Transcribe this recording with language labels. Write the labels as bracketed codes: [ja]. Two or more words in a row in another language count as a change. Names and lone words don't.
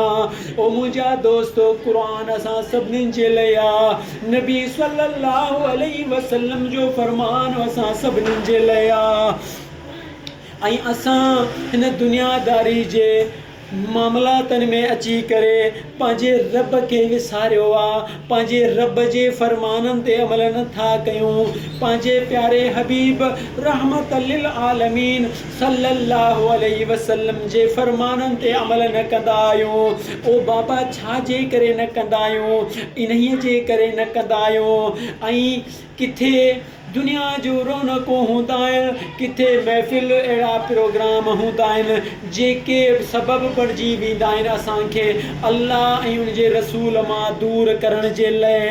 [sd] ओ मुंहिंजा दोस्तो क़ुरान असां सभिनीनि जे लाइ आहे, नबी [ar] صلى الله عليه وسلم [sd] जो फ़रमान असां सभिनीनि जे लाइ आहे। ऐं असां हिन दुनियादारी जे मामलातनि में अची करे पंहिंजे रब खे विसारियो आहे, पंहिंजे रब जे फ़रमाननि ते अमल नथा कयूं, पंहिंजे प्यारे हबीब [ar] رحمة للعالمين صلى الله عليه وسلم [sd] जे फ़रमाननि ते अमल न कंदा आहियूं। ओ बाबा छा जे करे न कंदा आहियूं? इन्हीअ जे करे न कंदा आहियूं। ऐं किथे दुनिया जो रौनक़ूं हूंदा आहिनि, किथे महफ़िल अहिड़ा प्रोग्राम हूंदा आहिनि जेके सबबु बणिजी वेंदा आहिनि असांखे अल्लाह ऐं उन जे रसूल मां दूरि करण जे लाइ।